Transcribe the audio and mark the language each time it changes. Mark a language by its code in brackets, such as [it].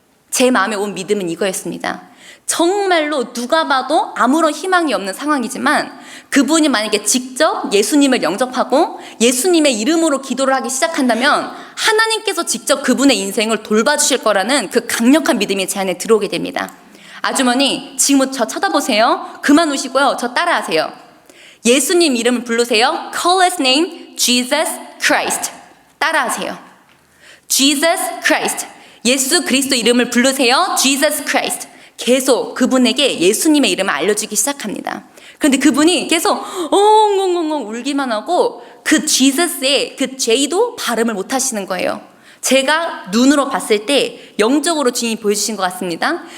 [ko] 제 마음에 온 믿음은 이거였습니다. 정말로 누가 봐도 아무런 희망이 없는 상황이지만 그분이 만약에 직접 예수님을 영접하고 예수님의 이름으로 기도를 하기 시작한다면 하나님께서 직접 그분의 인생을 돌봐주실 거라는 그 강력한 믿음이 제 안에 들어오게 됩니다. 아주머니, 지금부터 저 쳐다보세요. 그만 우시고요, 저 따라하세요. 예수님 이름을 부르세요. [en] Call his name Jesus Christ. [ko] 따라하세요. Jesus Christ. 예수 그리스도 이름을 부르세요. [en] Jesus Christ. [ko] 계속 그분에게 예수님의 이름을 알려주기 시작합니다. 그런데 그분이 계속 엉엉엉엉 울기만 하고 그 Jesus의 그 J도 발음을 못 하시는 거예요. 제가 눈으로 봤을 때 영적으로 주님이 보여주신 것 같습니다.